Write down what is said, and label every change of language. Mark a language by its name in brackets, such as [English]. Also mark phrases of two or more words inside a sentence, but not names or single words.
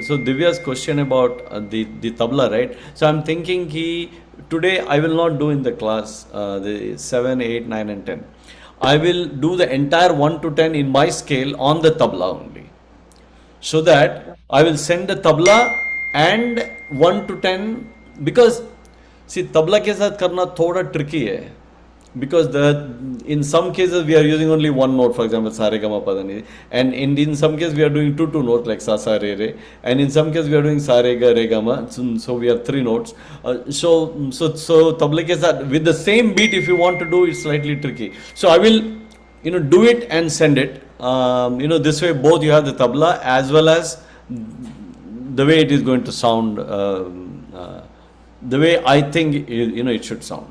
[English] So Divya's question about the tabla, right? So I'm thinking today I will not do in the class the 7, 8, 9, and 10. I will do the entire 1 to 10 in my scale on the tabla only, so that I will send the tabla and 1 to 10, because see tabla [Hindi] के साथ करना थोड़ा tricky है, [English] because in some cases we are using only one note, for example sa re ga ma pa dha ni, and in some cases we are doing two notes like sa sa re re, and in some cases we are doing sa re ga ma, so we have 3 notes. So tabla [Hindi] के साथ [English] with the same beat, if you want to do, it's slightly tricky. So I will do it and send it. This way both you have the tabla as well as the way it is going to sound, the way I think it should sound.